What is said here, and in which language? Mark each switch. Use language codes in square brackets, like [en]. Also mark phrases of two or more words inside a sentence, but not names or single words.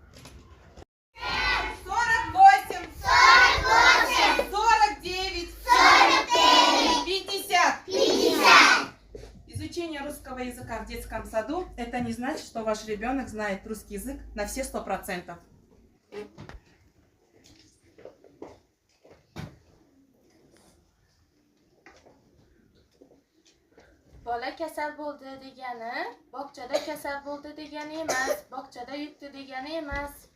[ru] 48, 49, 50. Изучение русского языка в детском саду – это не значит, что ваш ребенок знает русский язык на все 100%. [uz] Bola kasal bo'ldi degani bog'chada kasal bo'ldi degani emas, bog'chada yutdi degani emas.